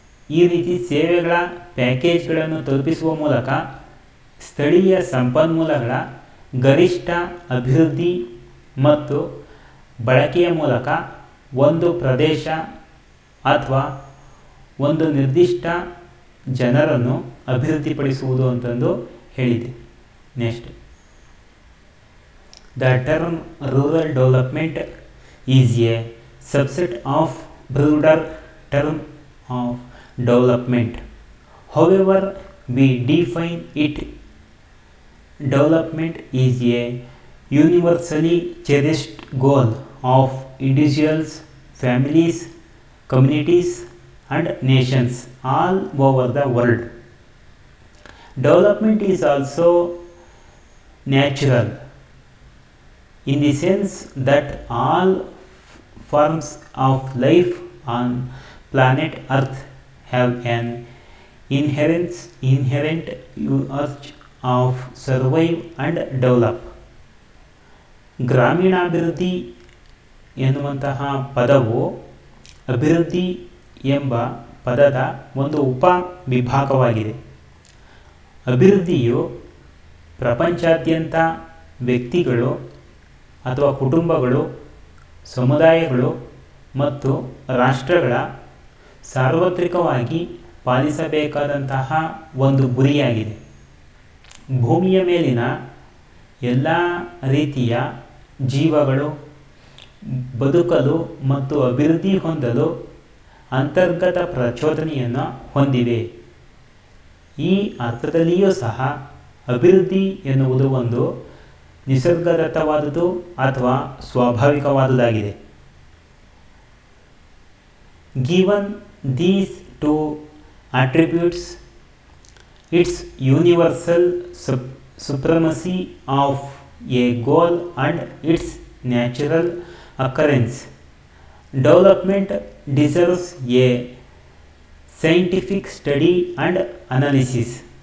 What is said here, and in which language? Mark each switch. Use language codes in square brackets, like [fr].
[kn] ಈ ರೀತಿ ಸೇವೆಗಳ ಪ್ಯಾಕೇಜ್ಗಳನ್ನು ತಲುಪಿಸುವ ಮೂಲಕ ಸ್ಥಳೀಯ ಸಂಪನ್ಮೂಲಗಳ ಗರಿಷ್ಠ ಅಭಿವೃದ್ಧಿ ಮತ್ತು ಬಳಕೆಯ ಮೂಲಕ ಒಂದು ಪ್ರದೇಶ ಅಥವಾ ಒಂದು ನಿರ್ದಿಷ್ಟ ಜನರನ್ನು ಅಭಿವೃದ್ಧಿಪಡಿಸುವುದು ಅಂತಂದು ಹೇಳಿದೆ. [en] Next, the term rural development is a subset of broader term of development. However we define it, development is a universally cherished goal of individuals, families, communities and nations all over the world. Development is also natural in the sense that all forms of life on planet Earth have an inherent urge of survive and develop. [kn] ಗ್ರಾಮೀಣಾಭಿವೃದ್ಧಿ ಎನ್ನುವಂತಹ ಪದವು ಅಭಿವೃದ್ಧಿ ಎಂಬ ಪದದ ಒಂದು ಉಪ ವಿಭಾಗವಾಗಿದೆ. ಅಭಿವೃದ್ಧಿಯು ಪ್ರಪಂಚಾದ್ಯಂತ ವ್ಯಕ್ತಿಗಳು ಅಥವಾ ಕುಟುಂಬಗಳು, ಸಮುದಾಯಗಳು ಮತ್ತು ರಾಷ್ಟ್ರಗಳ ಸಾರ್ವತ್ರಿಕವಾಗಿ ಪಾಲಿಸಬೇಕಾದಂತಹ ಒಂದು ಗುರಿಯಾಗಿದೆ. ಭೂಮಿಯ ಮೇಲಿನ ಎಲ್ಲ ರೀತಿಯ ಜೀವಗಳು ಬದುಕಲು ಮತ್ತು ಅಭಿವೃದ್ಧಿ ಹೊಂದಲು ಅಂತರ್ಗತ ಪ್ರಚೋದನೆಯನ್ನು ಹೊಂದಿವೆ. ಈ ಅರ್ಥದಲ್ಲಿಯೂ ಸಹ ಅಭಿವೃದ್ಧಿ ಎನ್ನುವುದು ಒಂದು ನಿಸರ್ಗದತ್ತವಾದುದು ಅಥವಾ ಸ್ವಾಭಾವಿಕವಾದುದಾಗಿದೆ. [en] Given these two attributes, its universal supremacy of a goal and its natural occurrence, development deserves a scientific study and analysis.